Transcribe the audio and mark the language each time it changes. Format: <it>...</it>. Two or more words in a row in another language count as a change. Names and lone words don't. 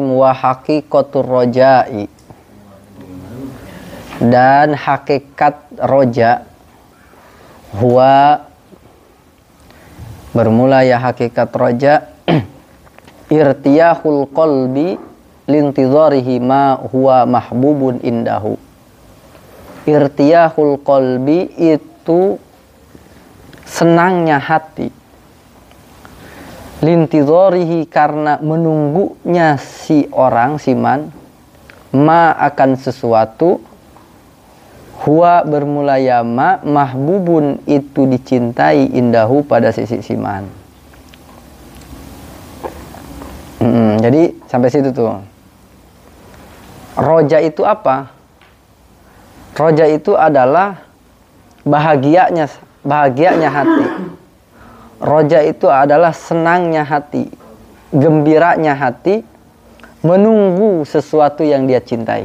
<ar>وحقيقة الرجاء,</ar> <id>dan hakikat roja,</id> <ar>huwa,</ar> <id>bermula ya hakikat roja,</id> <ar>ارتياح القلب لانتظاره ما هو محبوب عنده. ارتياح القلب</ar> <id>itu senangnya hati, lintidharihi karena menunggunya si orang, si man, ma akan sesuatu, huwa bermula ya ma, mahbubun itu dicintai, indahu pada sisi si man. Jadi sampai situ tuh. Roja itu apa? Roja itu adalah bahagianya hati. Roja itu adalah senangnya hati, gembiranya hati, menunggu sesuatu yang dia cintai.</id>